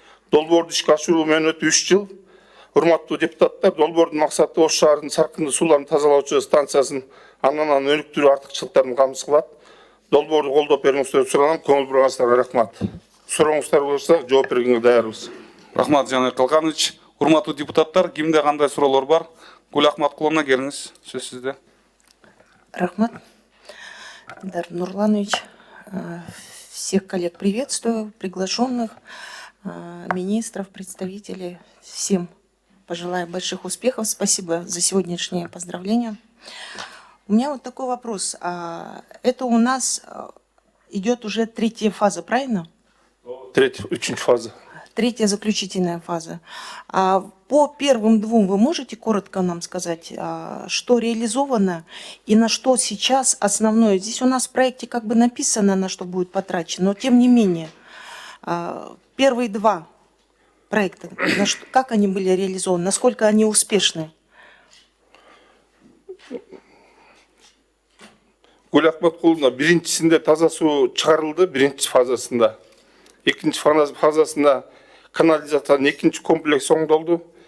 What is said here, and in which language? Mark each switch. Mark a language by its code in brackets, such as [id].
[ky] Долбоорду ишке ашыруу мөөнөтү 3 жыл. Урматтуу депутаттар, долбоордун максаты Ош шаарынын саркындуу суулардын тазалоочу станциясын андан өнүктүрүү артыкчылыктарын камсыз кылат. Долбоорду колдоп бериңиздерди суранам. Көңүл бурганыңыздарга рахмат. Сурооңуздар болсо жооп бергенге даярбыз. Рахмат, Жанбек Калканович. Урматтуу депутаттар, кимде кандай суроолор бар? Гүл Ахматкуловна, келиңиз. Сөз сизде. Рахмат. [ru] Элдар Нурланович, всех коллег приветствую, приглашенных, министров, представителей. Всем пожелаю больших успехов. Спасибо за сегодняшнее поздравление. У меня вот такой вопрос. Это у нас идет уже третья фаза, правильно? Третья фаза. Третья заключительная фаза. По первым двум вы можете коротко нам сказать, что реализовано и на что сейчас основное? Здесь у нас в проекте как бы написано, на что будет потрачено, но тем не менее, первые два проекта, как они были реализованы, насколько они успешны? [ky] Гүл Ахматкуловна, биринчисинде таза суу чыгарылды, биринчи фазасында. Экинчи фазасында канализациянын экинчи комплекси оңдолду.